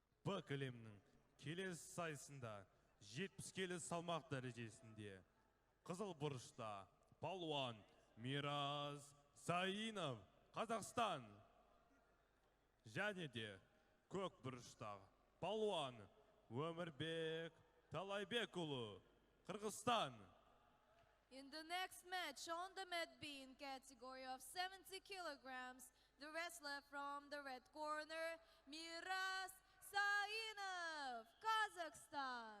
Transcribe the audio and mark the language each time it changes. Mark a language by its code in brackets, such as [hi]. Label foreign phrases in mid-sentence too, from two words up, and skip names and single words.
[kk] Б кілемнің келесі сайысында 70 келі салмақ дәрежесінде қызыл бұрышта палуан Мирас Саинов, Қазақстан. Және де көк бұрыштағы палуан Өмірбек Талайбекұлы, Қырғызстан. [en] In the next match on the Med Bean category of 70 kilograms, the wrestler from the red corner, Miras Sainov, Kazakhstan.